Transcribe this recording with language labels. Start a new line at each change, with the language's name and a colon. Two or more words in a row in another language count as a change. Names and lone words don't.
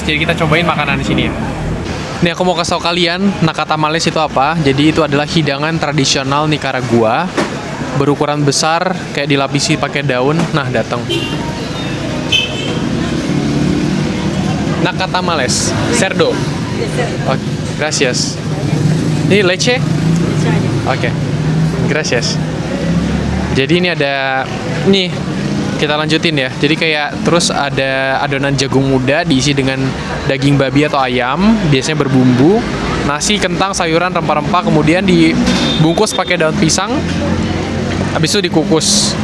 Indonesian: Jadi kita cobain makanan di sini ya. Nih aku mau kasih tau kalian nakatamales itu apa. Jadi itu adalah hidangan tradisional Nicaragua. berukuran besar, kayak dilapisi pakai daun. Nah, datang. Nakatamales, cerdo.
Spanish: Oh, gracias.
Indonesian: Ini leche?
Spanish: Oke, gracias.
Indonesian: Jadi ini ada, nih kita lanjutin ya. Jadi kayak terus ada adonan jagung muda diisi dengan daging babi atau ayam, biasanya berbumbu, nasi, kentang, sayuran, rempah-rempah, kemudian dibungkus pakai daun pisang, habis itu dikukus.